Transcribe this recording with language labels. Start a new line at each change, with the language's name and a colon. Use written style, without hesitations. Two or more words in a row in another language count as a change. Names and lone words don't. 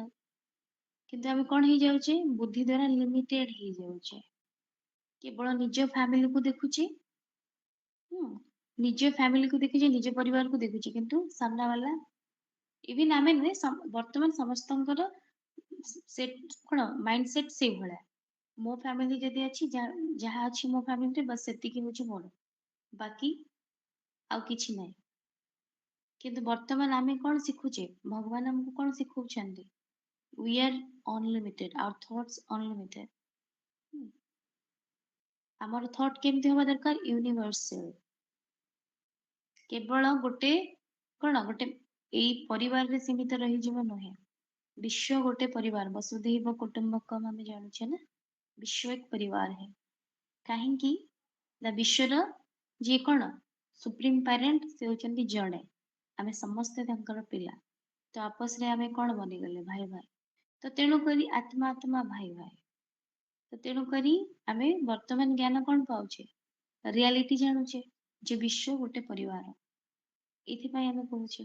Odia: କିନ୍ତୁ ଆମେ କଣ ହେଇଯାଉଛେ, ବୁଦ୍ଧି ଦ୍ଵାରା ଲିମିଟେଡ ହେଇଯାଉଛେ, କେବଳ ନିଜ ଫ୍ୟାମିଲିକୁ ଦେଖୁଛେ, ନିଜ ଫ୍ୟାମିଲିକୁ ଦେଖୁଛେ, ନିଜ ପରିବାରକୁ ଦେଖୁଛେ, କିନ୍ତୁ ସାମ୍ନା ବାଲା ଇଭିନ୍ ଆମେ ନୁହେଁ, ବର୍ତ୍ତମାନ ସମସ୍ତଙ୍କର କଣ
English: mind set
Odia: ସେଇଭଳିଆ। ମୋ ଫ୍ୟାମିଲି ଯଦି ଅଛି, ଯାହା ଅଛି ମୋ ଫ୍ୟାମିଲିରେ ବାସ୍ ସେତିକି ହଉଛି ମୋର, ବାକି ଆଉ କିଛି ନାହିଁ। କିନ୍ତୁ ବର୍ତ୍ତମାନ ଆମେ କଣ ଶିଖୁଛେ, ଭଗବାନ ଆମକୁ କଣ ଶିଖଉଛନ୍ତି?
English: We are unlimited, our thoughts unlimited.
Odia: ଆମର thought କେମିତି ହବା ଦରକାର? ୟୁନିଭର୍ସାଲ। କେବଳ ଗୋଟେ କଣ, ଗୋଟେ ଏଇ ପରିବାରରେ ସୀମିତ ରହିଯିବ ନୁହେଁ, ବିଶ୍ୱ ଗୋଟେ ପରିବାର,
Sanskrit: वसुधैव कुटुंबकम
Odia: ଆମେ ଜାଣୁଛେ ନା,
Hindi: विश्व एक परिवार है।
Odia: କାହିଁକି ନା ବିଶ୍ୱର ଯିଏ କଣ
English: supreme parent
Odia: ସେ ହଉଛନ୍ତି ଜଣେ, ଆମେ ସମସ୍ତେ ତାଙ୍କର ପିଲା, ତ ଆପସରେ ଆମେ କଣ ବନିଗଲେ, ଭାଇ ଭାଇ। ତ ତେଣୁକରି ଆତ୍ମା ଆତ୍ମା ଭାଇ ଭାଇ, ତ ତେଣୁକରି ଆମେ ବର୍ତ୍ତମାନ ଜ୍ଞାନ କଣ ପାଉଛେ, ରିଆଲିଟି ଜାଣୁଛେ ଯେ ବିଶ୍ୱ ଗୋଟେ ପରିବାର, ଏଇଥିପାଇଁ ଆମେ କହୁଛେ।